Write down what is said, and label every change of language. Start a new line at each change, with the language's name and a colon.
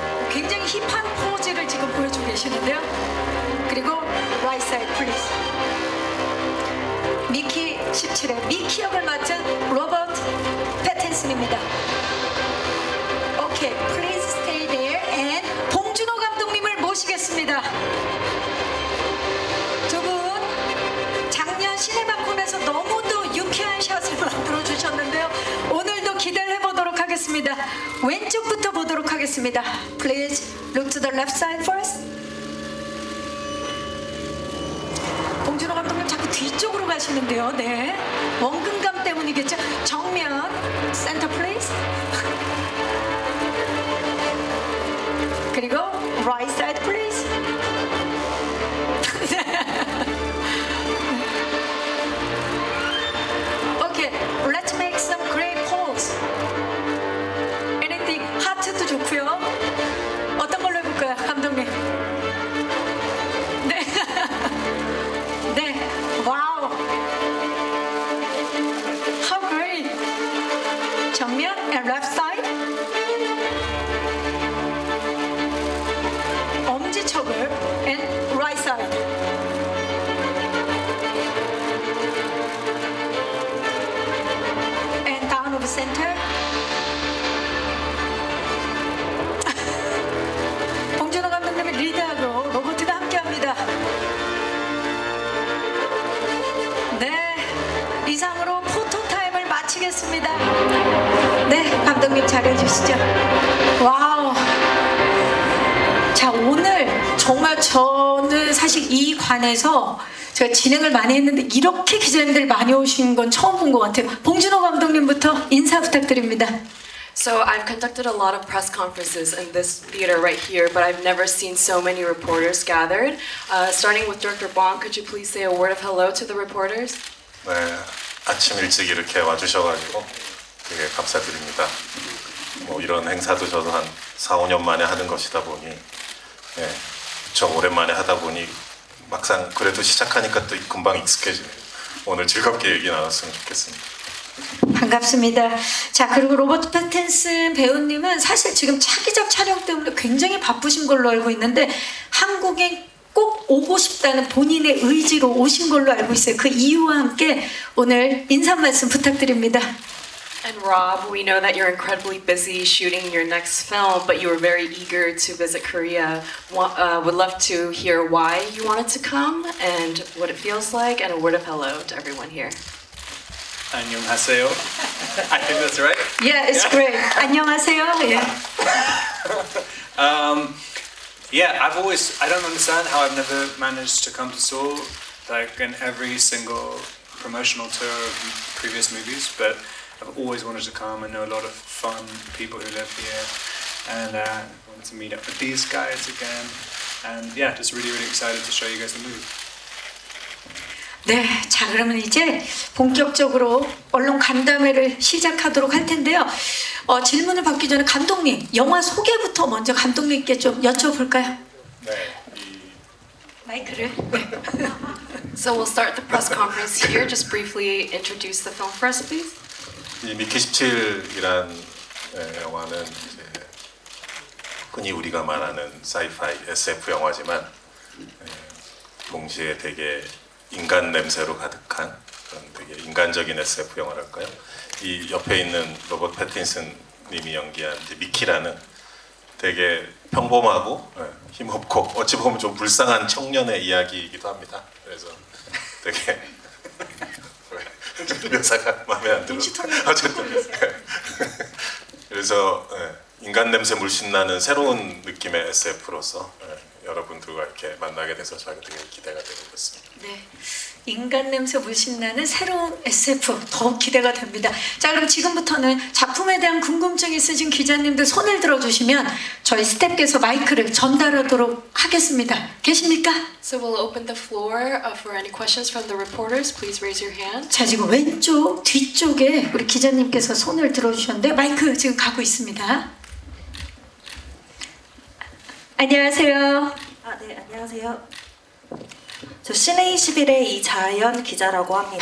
Korean: 굉장히 힙한 포즈를 지금 보여주고 계시는데요. 그리고
English: right side, please.
Korean: 미키 17의 미키 역을 맡은 로버트 패틴슨입니다.
English: Okay, please stay there. And
Korean: 봉준호 감독님을 모시겠습니다. 두 분 작년 시네마콘에서 너무도 유쾌한 샷을 만들어 주셨는데요. 오늘도 기대를 해보도록 하겠습니다. 왼쪽부터 보도록 하겠습니다.
English: Please look to the left side first.
Korean: 봉준호 감독님 자꾸 뒤쪽으로 가시는데요. 네, 원근감 때문이겠죠. 정면
English: center please.
Korean: 그리고
English: right side please. Okay, let's make some great pose. Anything
Korean: 하트도 좋고요. 어떤 걸로 해볼까요, 감독님? 네, 네, 와우.
English: How great.
Korean: 정면
English: and left side.
Korean: 엄지척을
English: and right side. And down of center.
Korean: 봉준호 감독님의 리드하고 로버트가 함께합니다. 네, 이상으로 포토타임을 마치겠습니다. 네, 감독님 잘해주시죠. 와우. 자, 오늘 정말 저는 사실 이 관에서 제가 진행을 많이 했는데 이렇게 기자님들 많이 오신 건 처음 본 것 같아요. 봉준호 감독님부터 인사 부탁드립니다.
English: So I've conducted a lot of press conferences in this theater right here, but I've never seen so many reporters gathered. Starting with Director Bong, could you please say a word of hello to the reporters?
Korean: 네, 아침 일찍 이렇게 와주셔가지고 되게 감사드립니다. 뭐 이런 행사도 저도 한 4, 5년 만에 하는 것이다 보니 네, 저 오랜만에 하다 보니 막상 그래도 시작하니까 또 금방 익숙해지네요. 오늘 즐겁게 얘기 나눴으면 좋겠습니다. 반갑습니다. 자, 그리고 로버트 패틴슨 배우님은 사실 지금 차기작 촬영 때문에 굉장히 바쁘신 걸로 알고 있는데 한국에 꼭 오고 싶다는 본인의 의지로 오신 걸로 알고 있어요. 그 이유와 함께 오늘 인사 말씀 부탁드립니다.
English: And Rob, we know that you're incredibly busy shooting your next film, but you were very eager to visit Korea. Would love to hear why you wanted to come and what it feels like, and a word of hello to everyone here.
Korean: 안녕하세요.
English: I think that's right. Yeah, it's great.
Korean: 안녕하세요.
English: Yeah. Yeah, I don't understand how I've never managed to come to Seoul, like in every single promotional tour of previous movies, but I've always wanted to come. I know a lot of fun people who live here, and I wanted to meet up with these guys again, and yeah, just really excited to show you guys the movie.
Korean: 네, 자 그러면 이제 본격적으로 언론 간담회를 시작하도록 할 텐데요. 질문을 받기 전에 감독님, 영화 소개부터 먼저 감독님께 좀 여쭤볼까요? 네, 마이크를. 네.
English: So we'll start the press conference here. Just briefly introduce the film for us, please.
Korean: 이 미키 17이란 영화는 이제 흔히 우리가 말하는 사이파이 SF 영화지만 동시에 되게 인간 냄새로 가득한 그런 되게 인간적인 SF 영화랄까요? 이 옆에 있는 로버트 패틴슨 님이 연기한 이제 미키라는 되게 평범하고 힘없고 어찌 보면 좀 불쌍한 청년의 이야기이기도 합니다. 그래서 되게 묘사가 마음에 안 들어. 어쨌든 그래서 인간 냄새 물씬 나는 새로운 느낌의 SF로서 여러분들과 이렇게 만나게 돼서 저희가 되게 기대가 되고 있습니다. 네, 인간 냄새 물씬 나는 새로운 SF 더욱 기대가 됩니다. 자, 그럼 지금부터는 작품에 대한 궁금증이 있으신 기자님들 손을 들어주시면 저희 스태프께서 마이크를 전달하도록 하겠습니다. 계십니까?
English: So we'll open the floor for any questions from the reporters. Please raise your hand.
Korean: 자, 지금 왼쪽 뒤쪽에 우리 기자님께서 손을 들어주셨는데 마이크 지금 가고 있습니다. 안녕하세요. 네, 안녕하세요. 저 시내21의 이자연 기자라고 합니다.